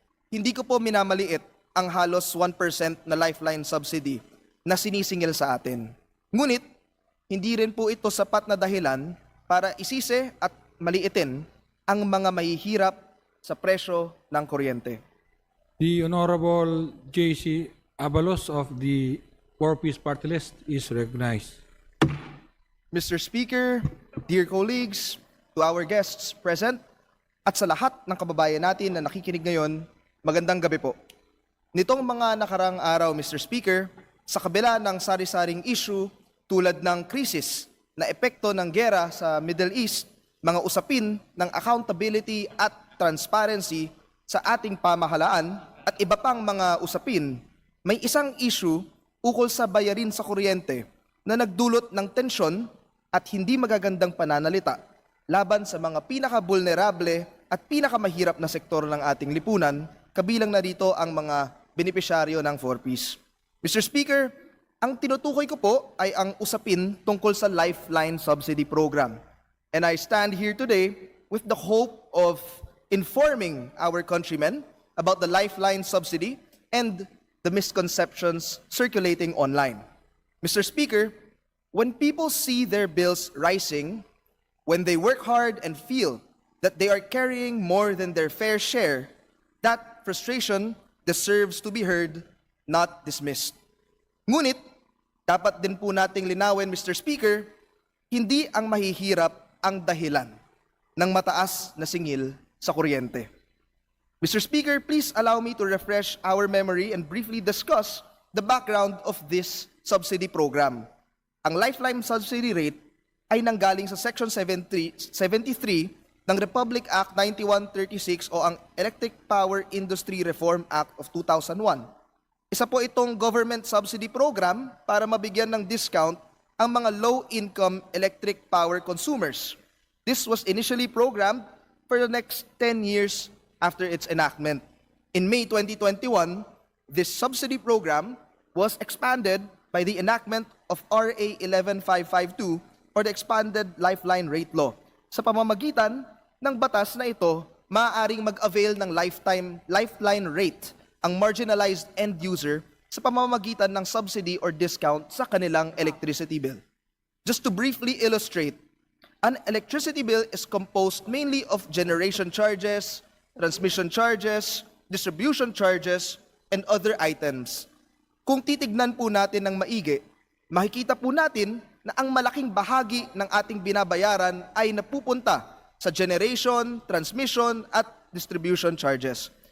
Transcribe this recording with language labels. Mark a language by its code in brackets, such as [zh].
[tl] Hindi ko po minamaliit ang halos 1% na lifeline subsidy na sinisingil sa atin. Ngunit, hindi rin po ito sapat na dahilan para isisi at maliitin ang mga mahihirap sa presyo ng kuryente. [en] The Honorable J.C. Abalos of the Four-Piece Party List is recognized. Mr. Speaker, dear colleagues, to our guests present, [tl] at sa lahat ng kababayan natin na nakikinig ngayon, magandang gabi po. Nitong mga nakarang araw, Mr. Speaker, sa kabila ng sari-saring issue tulad ng krisis na epekto ng gera sa Middle East, mga usapin ng accountability at transparency sa ating pamahalaan at iba pang mga usapin, may isang issue ukol sa bayarin sa kuryente na nagdulot ng tensyon at hindi magagandang pananalita laban sa mga pinaka-vulnerable at pinakamahirap na sektor ng ating lipunan, kabilang na dito ang mga benepisyaryo ng 4Ps. Mr. Speaker, ang tinutukoy ko po ay ang usapin tungkol sa Lifeline Subsidy Program. [en] And I stand here today with the hope of informing our countrymen about the Lifeline Subsidy and the misconceptions circulating online. Mr. Speaker, when people see their bills rising, when they work hard and feel that they are carrying more than their fair share, that frustration deserves to be heard, not dismissed. [tl] Ngunit, dapat din po nating linawin, Mr. Speaker, hindi ang mahihirap ang dahilan ng mataas na singil sa kuryente. [en] Mr. Speaker, please allow me to refresh our memory and briefly discuss the background of this subsidy program. [tl] Ang Lifeline Subsidy Rate ay nanggaling sa Section 73 ng Republic Act 9136 o ang Electric Power Industry Reform Act of 2001. Isa po itong government subsidy program para mabigyan ng discount ang mga low-income electric power consumers. [en] This was initially programmed for the next 10 years after its enactment. In May 2021, this subsidy program was expanded by the enactment of RA 11552 or the Expanded Lifeline Rate Law. [tl] Sa pamamagitan ng batas na ito, maaaring mag-avail ng lifeline rate ang marginalized end user sa pamamagitan ng subsidy or discount sa kanilang electricity bill. [en] Just to briefly illustrate, an electricity bill is composed mainly of generation charges, transmission charges, distribution charges, and other items. [tl] Kung titignan po natin ng maigi, makikita po natin na ang malaking bahagi ng ating binabayaran ay napupunta sa generation, transmission, at distribution charges.